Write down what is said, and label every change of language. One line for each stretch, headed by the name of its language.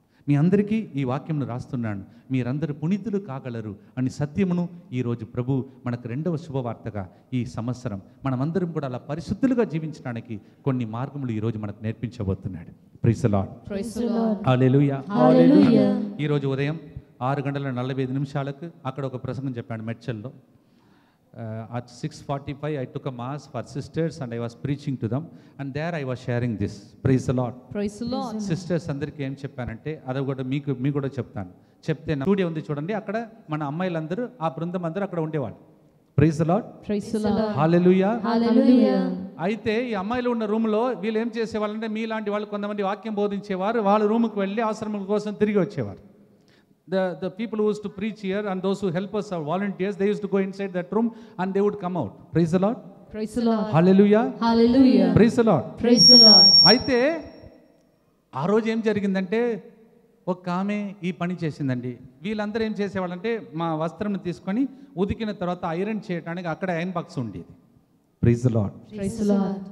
Telugu: మీ అందరికీ ఈ వాక్యంను రాస్తున్నాను, మీరందరూ పునీతులు కాగలరు అని సత్యమును ఈరోజు ప్రభు మనకు రెండవ శుభవార్తగా ఈ సంవత్సరం మనమందరం కూడా అలా పరిశుద్ధులుగా జీవించడానికి కొన్ని మార్గములు ఈరోజు మనకు నేర్పించబోతున్నాడు.
English: Praise the Lord. Praise the Lord.
Telugu: హల్లెలూయా. హల్లెలూయా. ఈరోజు ఉదయం 6:45 అక్కడ ఒక ప్రసంగం చెప్పాడు మెడ్చల్లో.
English: At 6:45 I took a mass for sisters and I was preaching to them, and there I was sharing this. Praise the Lord. Praise the Lord.
Telugu: Sisters అందరికీ ఏం చెప్పానంటే, అది కూడా మీకు కూడా చెప్తాను. చెప్తే స్టూడియో ఉంది చూడండి, అక్కడ మన అమ్మాయిలందరూ, ఆ బృందం అందరూ అక్కడ ఉండేవాళ్ళు.
English: Praise the Lord. Praise the Lord.
Telugu: హల్లెలూయా. హల్లెలూయా. అయితే ఈ అమ్మాయిలు ఉన్న రూమ్లో వీళ్ళు ఏం చేసేవాళ్ళంటే, మీలాంటి వాళ్ళు కొంతమంది వాక్యం బోధించేవారు, వాళ్ళ రూమ్కి వెళ్ళి ఆశ్రమం కోసం తిరిగి వచ్చేవారు. The people who used to preach here and those who help us, our volunteers, they used to go inside that room and they would come out. Praise the Lord. Praise the Lord.
English: Hallelujah.
Telugu: Hallelujah.
English: Praise the Lord. Praise the Lord.
Telugu: అయితే ఆ రోజు ఏం జరిగిందంటే, ఒక ఆమె ఈ పని చేసిందండి. వీళ్ళందరూ ఏం చేసేవాళ్ళంటే, మా వస్త్రం తీసుకొని ఉతికిన తర్వాత ఐరన్ చేయడానికి అక్కడ ఐరన్ బాక్స్ ఉండేది.
English: Praise the Lord. Praise the Lord.